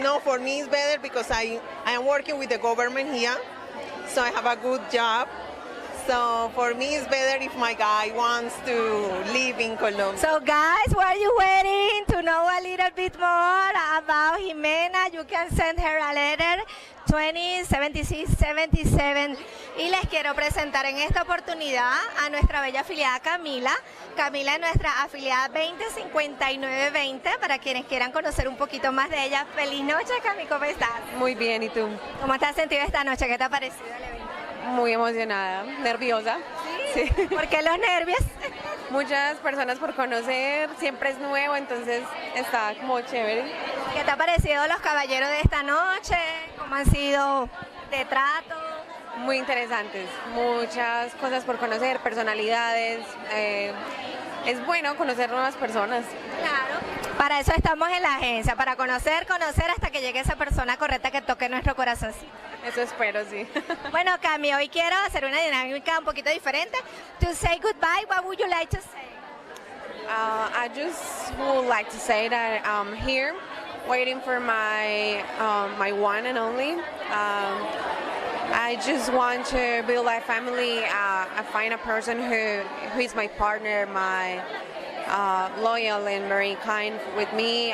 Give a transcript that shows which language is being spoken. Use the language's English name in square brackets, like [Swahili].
[English] No, for me it's better because I am working with the government here, so I have a good job. So for me it's better if my guy wants to live in Colombia. So guys, while you waiting to know a little bit more about Jimena, you can send her a letter 207677. [Spanish] Y les quiero presentar en esta oportunidad a nuestra bella afiliada Camila. Camila es nuestra afiliada 205920, para quienes quieran conocer un poquito más de ella. Feliz noche, Cami, ¿cómo estás? Muy bien, ¿y tú? ¿Cómo te has sentido esta noche? ¿Qué te ha parecido el evento? Muy emocionada, nerviosa. ¿Sí? ¿Por qué los nervios? Muchas personas por conocer, siempre es nuevo, entonces está como chévere. ¿Qué te ha parecido los caballeros de esta noche? ¿Cómo han sido de trato? Muy interesantes, muchas cosas por conocer, personalidades. Es bueno conocer nuevas personas. Claro. Para eso estamos en la agencia, para conocer hasta que llegue esa persona correcta que toque nuestro corazoncito. Eso espero, sí. Bueno, Cami, hoy quiero hacer una dinámica un poquito diferente. [English] To say goodbye, what would you like to say? I just would like to say that I'm here waiting for my one and only. I just want to build a family. I find a person who is my partner, my loyal and very kind with me.